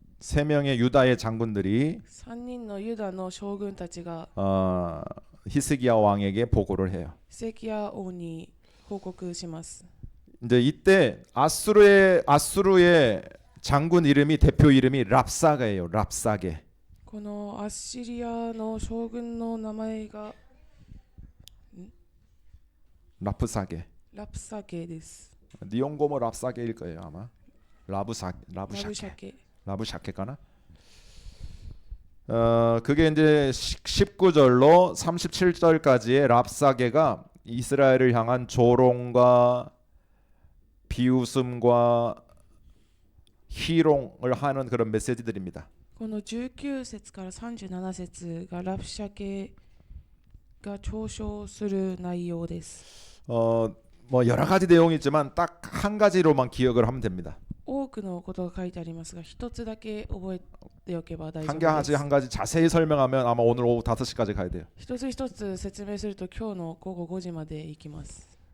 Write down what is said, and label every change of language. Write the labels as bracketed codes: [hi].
[ko] 세 명의 유다의 장군들이 [ja] 3人のユダの将軍たちが [ko] 히스기야 왕에게 보고를 해요. [ja] ヒゼキヤ王に報告します。 [ko] 이제 이때 아수르의 장군 이름이 대표 이름이 랍사게예요. 랍사게. [ja] このアッシリアの将軍の名前が [ko] 라프사게. [ja] ラプサケです。 니온고모 [ko] 랍사게일 거예요 아마. 라브샤케. [ja] ラブシャケ [ko] 라브샤케가나? 그게 이제 19절로 37절까지의 랍사게가 이스라엘을 향한 조롱과 비웃음과 희롱을 하는 그런 메시지들입니다. [ja] この19節から37節がラプシャケが嘲笑する内容です。 [ko] 뭐 여러 가지 내용이 있지만 딱 한 가지로만 기억을 하면 됩니다. [ja] 多くのことが書いてありますが、一つだけ覚えておけば大丈 [ko] 한 [ja] 夫で [ko] 가지 [ja] す。 [ko] 한 가지 자세히 설명하면 아마 오늘 오후 5시까지 가야 돼요. [ja] 一つ一つ説明すると今日の午後5時まで行きます。